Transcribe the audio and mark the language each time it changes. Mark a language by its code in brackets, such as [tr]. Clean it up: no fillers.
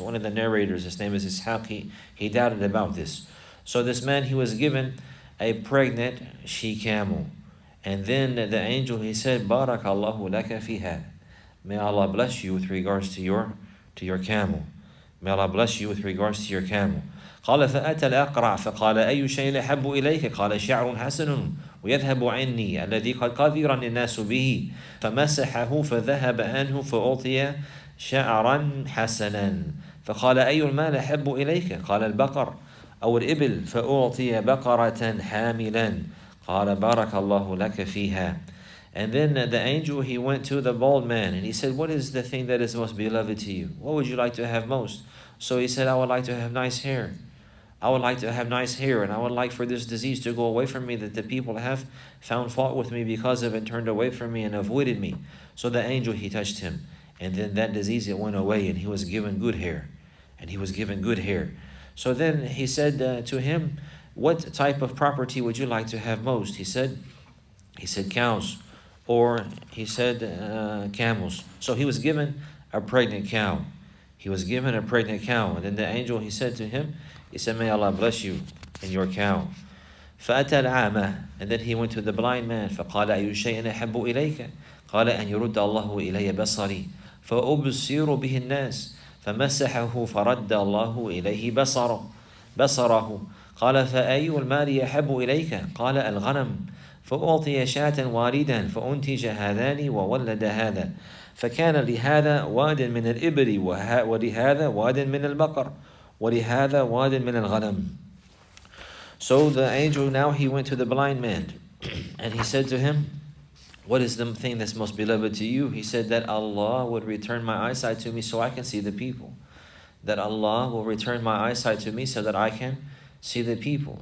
[en] One of the narrators, his name is Ishaq, he doubted about this. So this man, he was given a pregnant she-camel. And then the angel, he said, [ar] Barakallahu laka fiha. [en] May Allah bless you with regards to your camel. May Allah bless you with regards to your camel. [ar] قال فأتى الأقرع فقال أي شيء أحب إليك؟ قال شعر حسن ويذهب عني الذي قد قذر الناس به فمسحه فذهب عنه فأعطي شعرا حسنا فقال أي المال أحب إليك؟ قال البقر أو الإبل فأعطي بقرة حاملا قال بارك الله لك فيها. [en] And then the angel, he went to the bald man and he said, what is the thing that is most beloved to you? What would you like to have most? So he said, I would like to have nice hair. I would like to have nice hair, and I would like for this disease to go away from me that the people have found fault with me because of it, turned away from me and avoided me. So the angel, he touched him, and then that disease, it went away, and he was given good hair. And he was given good hair. So then he said to him, what type of property would you like to have most? He said cows, or he said camels. So he was given a pregnant cow. He was given a pregnant cow. And then the angel, he said to him, he said, may Allah bless you in your cow. [ar] فأتى العامة. [en] And then he went to the blind man. [ar] فقال أي شيء أحب إليك؟ قال أن يرد الله إلي بصري فأبصر به الناس فمسحه فرد الله إليه بصره. قال فأي المال يحب إليك؟ قال الغنم فأعطي شاة واردا فأنتج هذان وولد هذا فكان لهذا واد من الإبل ولهذا واد من البقر ولهذا واد من الغنم. [en] So the angel, now he went to the blind man and he said to him, what is the thing that's most beloved to you? He said that Allah would return my eyesight to me so I can see the people. That Allah will return my eyesight to me so that I can see the people.